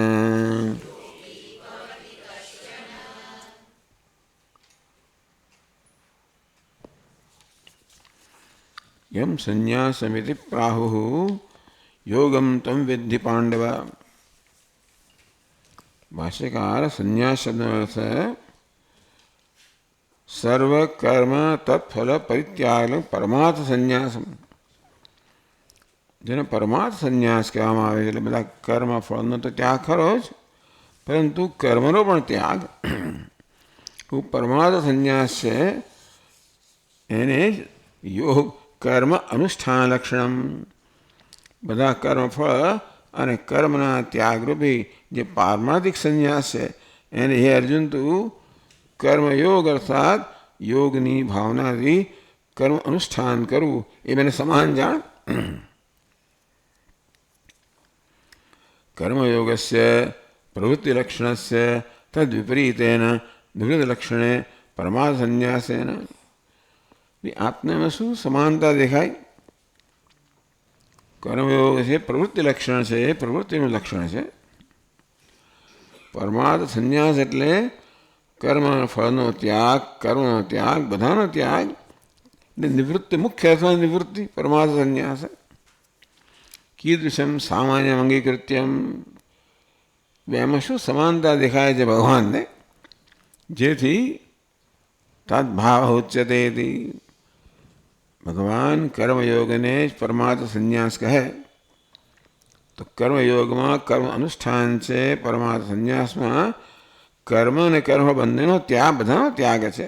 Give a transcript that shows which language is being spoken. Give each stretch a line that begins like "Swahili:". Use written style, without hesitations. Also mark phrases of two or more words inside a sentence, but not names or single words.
Sanskrit: यम संन्यासमिति प्राहुः योगम तम विद्धि पांडव। भाष्यकार संन्यास शब्द अर्थ सर्व कर्म तत्फल परित्याग परमार्थ संन्यासम।
Gujarati: જેને પરમાર્થ સંન્યાસ કહેવામાં આવે છે એટલે બધા કર્મ ફળનો તો ત્યાગ ખરો જ, પરંતુ કર્મનો પણ ત્યાગ પરમાર્થ સંન્યાસ છે એને
Sanskrit: યોગ કર્મ અનુષ્ઠાન લક્ષણમ.
Gujarati: બધા કર્મફળ અને કર્મના ત્યાગરૂપી જે પારમાર્થિક સંન્યાસ છે એને હે અર્જુન તું કર્મયોગ અર્થાત યોગની ભાવનાથી કર્મ અનુષ્ઠાન કરવું એ મને સમાન જાણ.
Sanskrit: कर्मयोगस्य प्रवृत्तिलक्षणस्य तद्विपरीतेन निवृत्तिलक्षणे परमार्थसन्न्यासेन.
Hindi: आपने में
Gujarati: શું સમાનતા દેખાય? કર્મયોગ છે પ્રવૃત્તિ લક્ષણ છે, પ્રવૃત્તિનું લક્ષણ છે. પરમાર્થ સંન્યાસ એટલે કર્મ ફળનો ત્યાગ, કર્મનો ત્યાગ, બધાનો ત્યાગ, નિવૃત્તિ મુખ્ય અથવા નિવૃત્તિ પરમાર્થ સંન્યાસ.
Sanskrit: कीदृशम सामान्य अंगीकृत्यम.
Gujarati: बेમાં શું સમાનતા દેખાય છે ભગવાનને?
Sanskrit: જેથી તદ્ભાવ ઉચ્યતે.
Gujarati: ભગવાન કર્મયોગને જ પરમાર્થ સંન્યાસ કહે તો કર્મયોગમાં કર્મ અનુષ્ઠાન છે, પરમાર્થ સંન્યાસમાં કર્મ અને કર્મ બંનેનો ત્યાગ, બધાનો ત્યાગ છે.